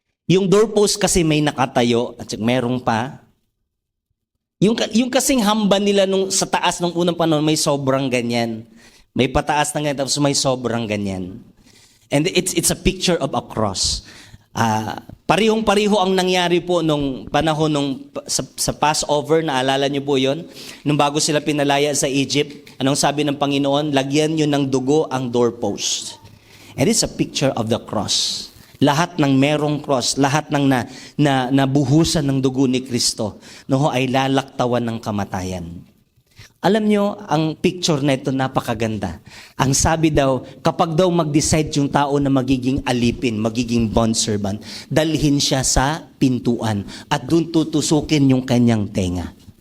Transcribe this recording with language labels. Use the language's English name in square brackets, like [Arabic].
[Filipino] Yung doorpost kasi may nakatayo at merong pa. Yung kasing hamba nila sa taas ng unang panahon, may sobrang ganyan. May pataas na ganyan, tapos may sobrang ganyan. [English] And it's a picture of a cross. [Filipino] Parihong-pariho ang nangyari po nung panahon sa Passover, naalala niyo po yon? Nung bago sila pinalaya sa Egypt, anong sabi ng Panginoon? Lagyan niyo ng dugo ang doorpost. [English] And it's a picture of the cross. [Filipino] Lahat ng merong cross, lahat ng nabuhusan ng dugo ni Kristo, ay lalaktawan ng kamatayan. Alam nyo, ang picture na ito napakaganda. Ang sabi daw, kapag daw mag-decide yung tao na magiging alipin, magiging bondservant, dalhin siya sa pintuan at doon tutusukin yung kanyang tenga.